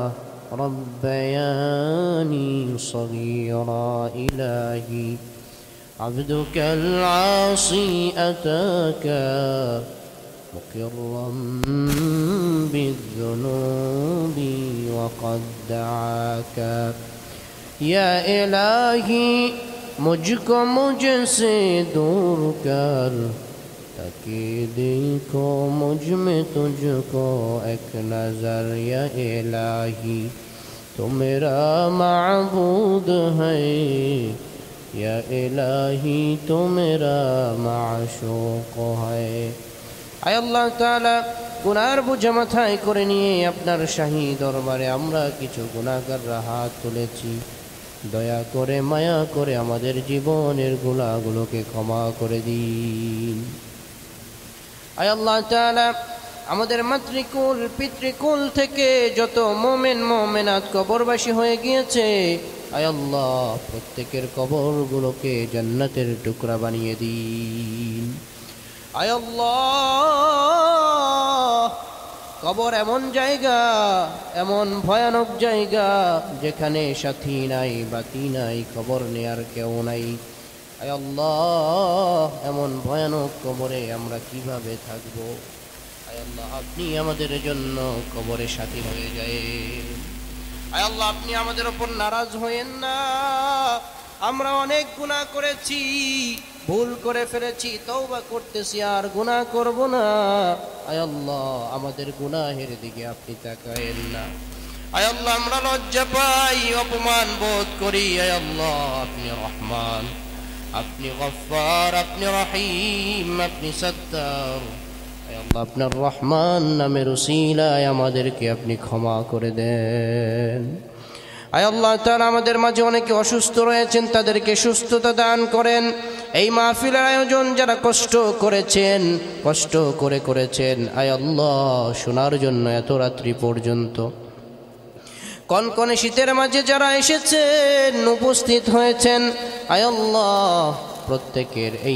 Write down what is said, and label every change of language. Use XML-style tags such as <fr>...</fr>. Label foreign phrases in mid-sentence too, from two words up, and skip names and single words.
<ar>ربياني صغيرا إلهي عبدك العاصي أتاك مقرا بالذنوب وقد دعاك</ar> <ur>یا الٰہی مجھ کو مجھ سے دور کر تاکہ دیکھو مجھ میں تجھ کو ایک نظر یا الٰہی تو میرا معبود ہے یا الٰہی تو میرا معشوق ہے</ur> <bn>আয় আল্লাহ তাআলা গুনার বোঝা মাথায় করে নিয়ে আপনার শাহী দরবারে আমরা কিছু গুনাহগাররা হাত তুলেছি দয়া করে মায়া করে আমাদের জীবনের গুনাহগুলোকে ক্ষমা করে দিন আয় আল্লাহ তাআলা আমাদের মাতৃকুল পিতৃকুল থেকে যত মোমেন মোমেনাত কবরবাসী হয়ে গিয়েছে আয় আল্লাহ প্রত্যেকের কবরগুলোকে জান্নাতের টুকরা বানিয়ে দিন আয় আল্লাহ কবর এমন জায়গা এমন ভয়ানক জায়গা যেখানে সাথী নাই বাতি নাই খবর নেয়ার কেউ নাই আয় আল্লাহ এমন ভয়ানক কবরে আমরা কিভাবে থাকবো আয় আল্লাহ আপনি আমাদের জন্য কবরে সাথী হয়ে যাএন আয় আল্লাহ আপনি আমাদের উপর নারাজ হয়েন না আমরা অনেক গুনাহ করেছি ভুল করে ফেলেছি তৌবা করতেছি আর गुनाह করব না আয় আল্লাহ আমাদের গুনাহের দিকে আপনি তাকায়েন না আয় আল্লাহ আমরা লজ্জা পাই অপমান বোধ করি আয় আল্লাহ আপনি রহমান আপনি গফফার আপনি রহিম আপনি সত্তার আয় আল্লাহ আপনার রহমান নামের উসিলায় আমাদেরকে আপনি ক্ষমা করে দেন আয় আল্লাহ তাআলা আমাদের মাঝে অনেকে অসুস্থ রয়েছেন তাদেরকে সুস্থতা দান করেন এই মাহফিলের আয়োজন যারা কষ্ট করেছেন কষ্ট করে করেছেন আয় আল্লাহ শোনার জন্য এত রাত্রি পর্যন্ত কনকনে শীতের মাঝে যারা এসেছেন উপস্থিত হয়েছেন আয় আল্লাহ প্রত্যেকের এই</bn>